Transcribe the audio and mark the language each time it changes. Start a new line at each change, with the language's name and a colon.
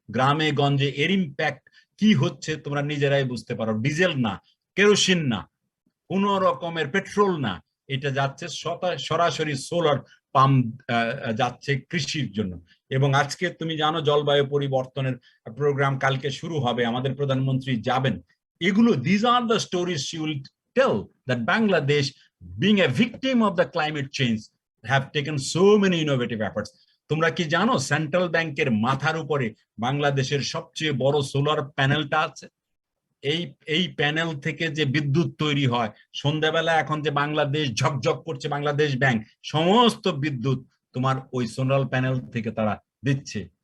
Bangla: গ্রামে গঞ্জে এর ইম্প্যাক্ট কি হচ্ছে তোমরা নিজেরাই বুঝতে পারো। ডিজেল না, কেরোসিন না, কোন রকমের পেট্রোল না, এটা যাচ্ছে সরাসরি সোলার পাম্প যাচ্ছে কৃষির জন্য। এবং আজকে তুমি জানো জলবায়ু পরিবর্তনের প্রোগ্রাম কালকে শুরু হবে, আমাদের প্রধানমন্ত্রী যাবেন। এগুলো,
English: these are the stories she will tell, that Bangladesh, being a victim of the climate change, have taken so many innovative efforts.
Bangla: তোমরা কি জানো সেন্ট্রাল ব্যাংকের মাথার উপরে বাংলাদেশের সবচেয়ে বড় সোলার প্যানেলটা আছে? এই প্যানেল থেকে যে বিদ্যুৎ তৈরি হয়, সন্ধ্যাবেলা এখন যে বাংলাদেশ ঝকঝক করছে বাংলাদেশ ব্যাংক, সমস্ত বিদ্যুৎ তোমার ওই সোলার প্যানেল থেকে তারা দিচ্ছে।